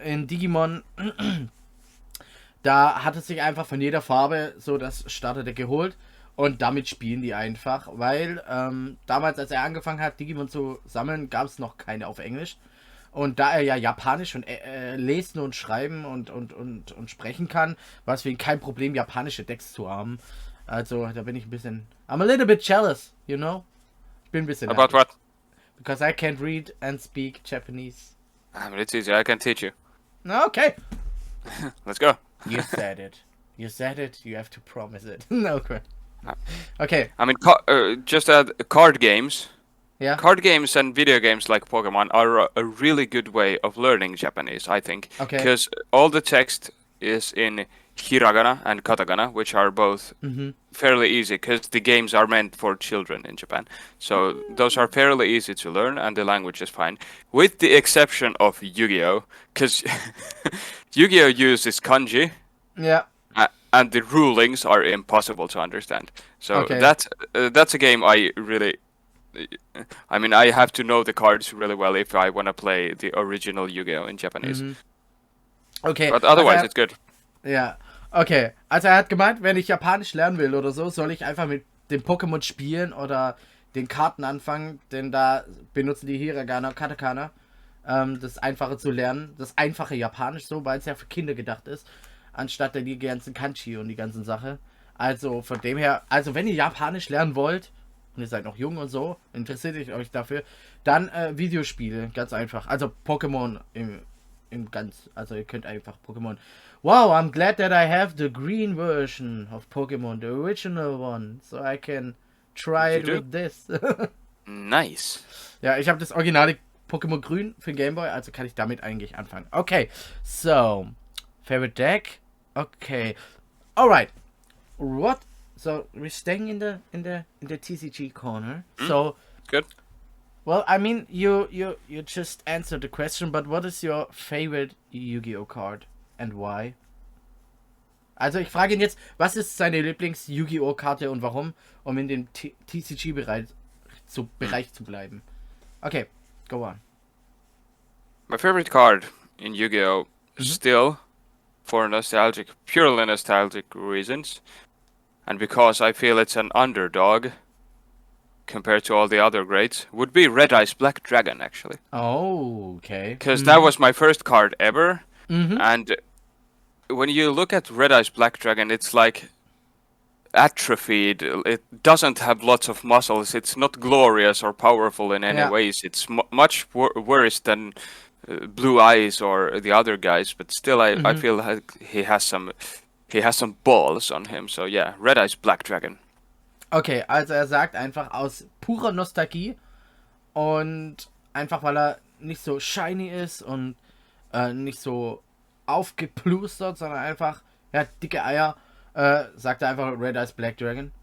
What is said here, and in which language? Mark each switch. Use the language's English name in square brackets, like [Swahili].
[German] In Digimon, da hat er sich einfach von jeder Farbe so das Starterdeck geholt und damit spielen die einfach, weil damals, als er angefangen hat, Digimon zu sammeln, gab es noch keine auf Englisch. Und da er ja Japanisch und lesen und schreiben und sprechen kann, war es für ihn kein Problem, japanische Decks zu haben. Also, da bin ich ein bisschen... [English] I'm a little bit jealous, you know? [German] Ich bin ein bisschen... [English] About what? Because I can't read and speak Japanese. But it's easy. I can teach you. Okay. Let's go. You said it. You said it. You have to promise it. No, crap. Okay. I mean, just add card games. Yeah. Card games and video games like Pokemon are a really good way of learning Japanese, I think. Okay. Because all the text is in hiragana and katakana, which are both fairly easy, because the games are meant for children in Japan. So those are fairly easy to learn, and the language is fine. With the exception of Yu-Gi-Oh! Because Yu-Gi-Oh! Uses kanji. Yeah. And the rulings are impossible to understand. So Okay. that's a game I really... I mean, I have to know the cards really well if I want to play the original Yu-Gi-Oh! In Japanese. Okay. But otherwise, [German] also [English] it's good. [German] Ja. Okay. Also er hat gemeint, wenn ich Japanisch lernen will oder so, soll ich einfach mit dem Pokémon spielen oder den Karten anfangen, denn da benutzen die Hiragana, Katakana. das Einfache zu lernen, das einfache Japanisch so, weil es ja für Kinder gedacht ist, anstatt die ganzen Kanji und die ganzen Sache. Also von dem her, also wenn ihr Japanisch lernen wollt, und ihr seid noch jung und so, interessiert euch dafür, dann Videospiele, ganz einfach. Also Pokémon im ganz, also ihr könnt einfach Pokémon. [English] Wow, I'm glad that I have the green version of Pokémon, the original one, so I can try You it do? with this. Nice. [German] Ja, ich habe das originale Pokémon Grün für den Game Boy, also kann ich damit eigentlich anfangen. [English] Okay, so favorite deck. Okay, alright. What? So we're staying in the TCG corner. So, Good. well, I mean, you just answered the question, but what is your favorite Yu-Gi-Oh card and why? [German] Also ich frage ihn jetzt, was ist seine Lieblings-Yu-Gi-Oh Karte und warum, um in dem TCG-Bereich zu bleiben. [English] Okay, go on. My favorite card in Yu-Gi-Oh! Still, for purely nostalgic reasons, and because I feel it's an underdog compared to all the other greats, would be Red Eyes Black Dragon, actually. Oh, okay. Because that was my first card ever, Mm-hmm. and when you look at Red Eyes Black Dragon, it's like atrophied. It doesn't have lots of muscles. It's not glorious or powerful in any Yeah. ways. It's much worse than Blue Eyes or the other guys, but still, I feel like he has some balls on him. So yeah, Red Eyes Black Dragon. [German] Okay, also er sagt einfach aus purer Nostalgie und einfach weil er nicht so shiny ist und nicht so aufgeplustert, sondern einfach, ja, dicke Eier, sagt er einfach Red Eyes Black Dragon.